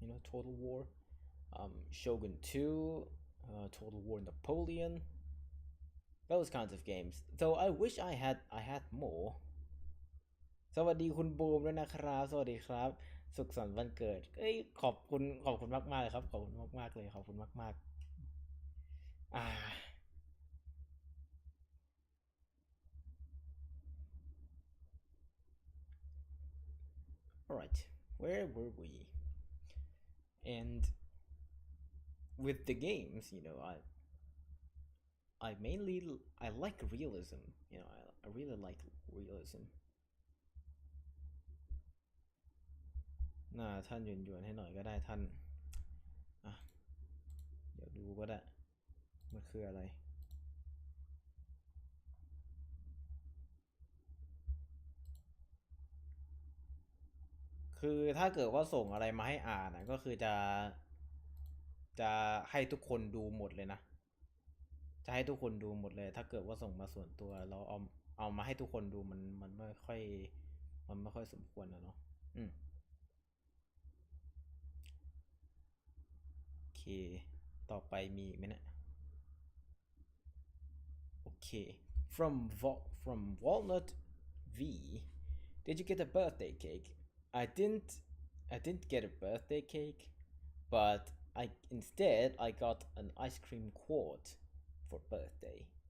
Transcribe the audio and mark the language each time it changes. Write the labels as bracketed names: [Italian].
[English] Total War, Shogun 2, Total War Napoleon, those kinds of games. Though I wish I had more. [Thai] สวัสดีคุณบูมด้วยนะครับสวัสดีครับสุขสันต์วันเกิดขอบคุณมากๆเลยครับขอบคุณมากๆเลยขอบคุณมากๆ [English] alright, where were we? And with the games, I like realism. I really like realism. [Thai] ท่านหยวนๆให้หน่อยก็ได้ท่านอ่ะเดี๋ยวดูก็ได้มันคืออะไรคือถ้าเกิดว่าส่งอะไรมาให้อ่านก็คือจ ะให้ทุกคนดูหมดเลยนะจะให้ทุกคนดูหมดเลยถ้าเกิดว่าส่งมาส่วนตัวเราเอามาให้ทุกคนดูมันไม่ค่อยสมควรนะเนาะโอเคต่อไปมีไหมเนี่ยโอเค [English] from Walnut V, did you get a birthday cake? I didn't get a birthday cake, but I got an ice cream quart for birthday.